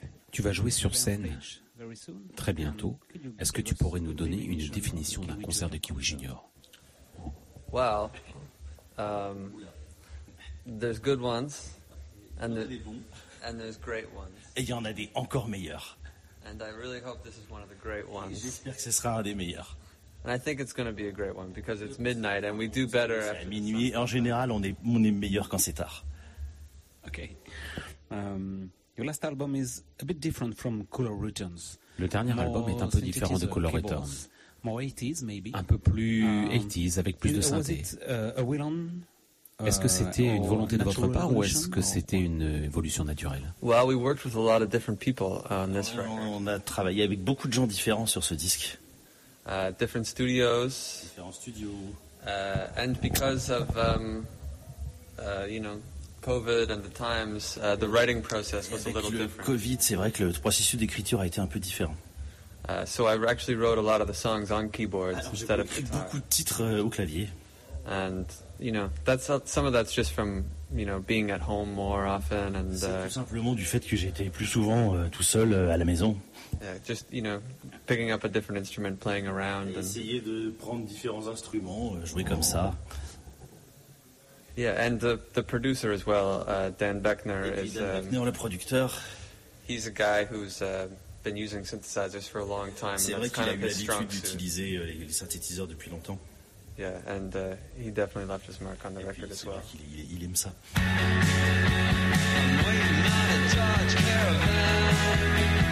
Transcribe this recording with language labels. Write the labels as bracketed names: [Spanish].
[French] Tu vas jouer sur scène très bientôt. Est-ce que tu pourrais nous donner une définition d'un concert de Kiwi Junior? [English] Well, there's good ones and there's great ones. [French] Et il y en a des encore meilleurs. [English] And I really hope this is one of the great ones. [French] J'espère que ce sera un des meilleurs. [English] And I think it's going to be a great one because it's midnight and we do better at minuit. [French] En général, on est meilleur quand c'est tard. [English] Okay. Your last album is a bit different from Cooler Returns. [French] Le dernier album est un peu différent de Cooler Returns. [English] More 80s maybe. [French] Un peu plus 80s avec plus de synthé. [English] Was it a will on? [French] Est-ce que c'était une volonté de votre part ou est-ce que c'était une évolution naturelle? [English] Well, we worked with a lot of different people on this record. [French] On a travaillé avec beaucoup de gens différents sur ce disque. [English] Different studios. [French] Différents studios. [English] And because of you know, COVID and the times, the writing process was a little different. [French] Avec le COVID, c'est vrai que le processus d'écriture a été un peu différent. [English] So I actually wrote a lot of the songs on keyboards instead of guitar. [French] Beaucoup de titres au clavier. [English] And you know, that's some of that's just from, you know, being at home more often and. [French] C'est tout simplement du fait que j'étais plus souvent tout seul à la maison. [English] Yeah, just, you know, picking up a different instrument, playing around. [French] Et essayer de prendre différents instruments, jouer comme ça. [English] Yeah, and the producer as well, Dan Beckner. [French] Et Dan Beckner, le producteur. [English] He's a guy who's been using synthesizers for a long time. [French] C'est vrai qu'il a eu l'habitude d'utiliser les synthétiseurs depuis longtemps. [English] Yeah, and he definitely left his mark on the record as well. [French] Et puis c'est vrai qu'il aime ça.